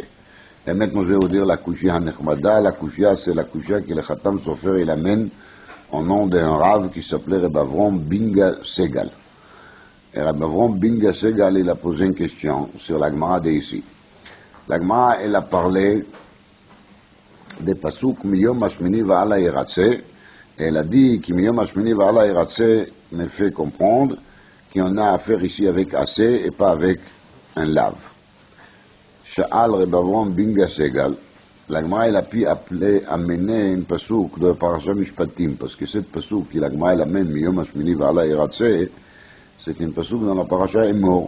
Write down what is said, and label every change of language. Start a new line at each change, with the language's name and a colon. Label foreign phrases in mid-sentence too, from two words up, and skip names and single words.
French: Et maintenant, je vais vous dire la
Hebrew: קושיא נחמדה.
French: La kushia, c'est la kushia que le Khatam Sofer, il amène au nom d'un rave qui s'appelait Reb Avram Binga Segal. Et Reb Avram Binga Segal, il a posé une question sur la Gemara d'ici. La Gemara, elle a parlé des
Hebrew: פסוק מיום השמיני והלאה ירצה.
French: Elle a dit que
Hebrew: מיום השמיני והלאה ירצה
French: me fait comprendre qu'on a affaire ici avec assez et pas avec un lave. Sha'al Reb Avram Binga Segal, la Gemara elle a pu amener une pasouk de Parashat Mishpatim, parce que cette pasouk que la Gemara elle amène
Hebrew: מיום השמיני והלאה ירצה,
French: c'est une pasouk dans la Parashat Emor.